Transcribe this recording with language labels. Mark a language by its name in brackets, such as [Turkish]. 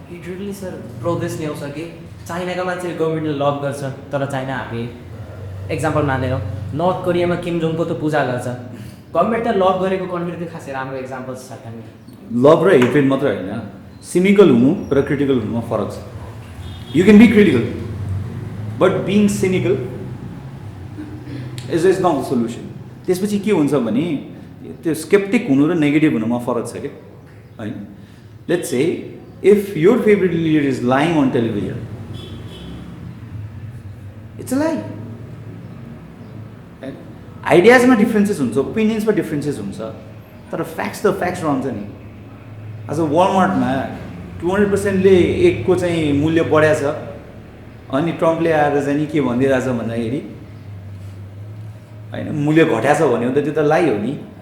[Nepali] हेट्रेडले sir progress ल्याउँछ कि चाइनाका मान्छेले गभर्मेन्टले लभ गर्छ, तर चाइना हामी एक्जाम्पल मान्दैनौँ। नर्थ कोरियामा किम जोङको त पूजा गर्छ, गभर्मेन्ट त लभ गरेको कन्ट्री त खासै राम्रो एक्जाम्पल छ। लभ र हेट्रेड मात्र होइन, सिनिकल हुनु र क्रिटिकल हुनुमा फरक छ। [English] You can be critical but being cynical is not the solution. [Nepali] त्यसपछि के हुन्छ भने त्यो स्केप्टिक हुनु र नेगेटिभ हुनुमा फरक छ क्या होइन। [English] Let's say if your favourite leader is lying on television, it's a lie. [Nepali] आइडियाजमा डिफ्रेन्सेस हुन्छ, ओपिनियन्समा डिफ्रेन्सेस हुन्छ, तर फ्याक्ट्स त फ्याक्ट्स रहन्छ नि। आज वालमार्टमा 200%ले एकको चाहिँ मूल्य बढाएको छ, अनि ट्रम्पले आएर चाहिँ नि के भनिदिइरहेछ भन्दाखेरि होइन मूल्य घटाएको छ भन्यो भने त त्यो त लाई हो नि।